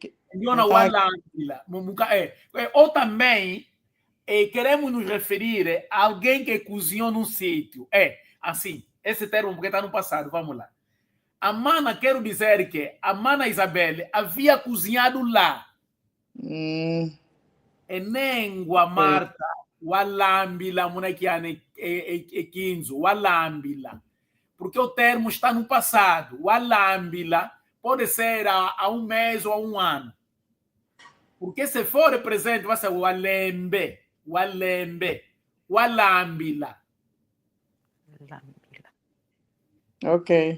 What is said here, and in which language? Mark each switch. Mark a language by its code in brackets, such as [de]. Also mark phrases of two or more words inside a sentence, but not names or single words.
[pt] Então, ou também queremos nos referir a alguém que cozinhou num sítio. Assim, esse termo porque está no passado, vamos lá. A mana, quero dizer que a mana Isabel havia cozinhado lá. [kmb] Enengwa Marta, walambila, munakiane quinzo, walambila. [pt] Porque o termo está no passado. Walambila pode ser há um mês ou há um ano. Porque se for presente, vai ser [kmb] walembe, walambila. [pt] Ok.